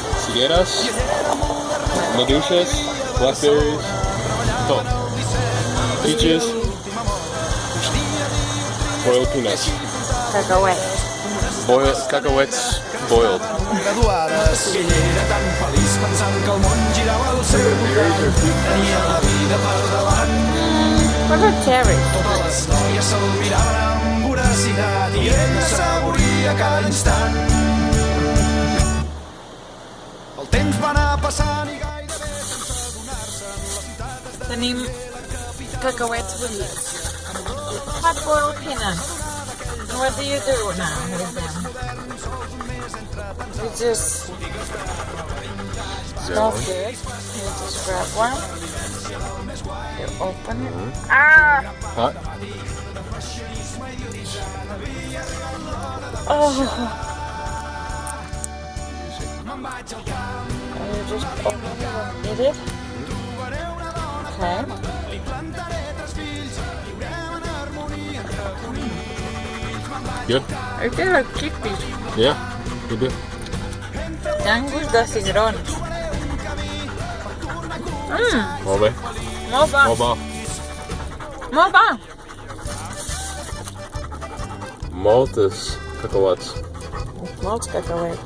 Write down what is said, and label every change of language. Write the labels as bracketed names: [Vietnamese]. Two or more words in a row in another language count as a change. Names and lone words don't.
[Catalan] Figueras, maduixes, blackberries, tot. [English] Peaches, boiled peanuts. [Catalan] Cacauet. Cacahuets boiled. Graduades i ella era tan feliç pensant que el món girava al seu voltant. Tenia la vida per davant. [English] What about cherries? [Catalan] Totes les noies se'l miraven amb voracitat i ell assaboria cada instant. El temps va anar passant i gairebé sense adonar-se'n la ciutat es Tenim cacauets bullits. [English] Hot boiled peanuts. What do you do now with them? You just smells good. You just grab one. You open it. Ah! Hot? Oh! And you just open it and eat it. Okay. Good? I feel like chickpeas. Yeah, you do. [Catalan] Tenen gust de cigrons. Molt bé. Molt bo. Molt bo. Molt bo. Moltes cacauets. Molts cacauets.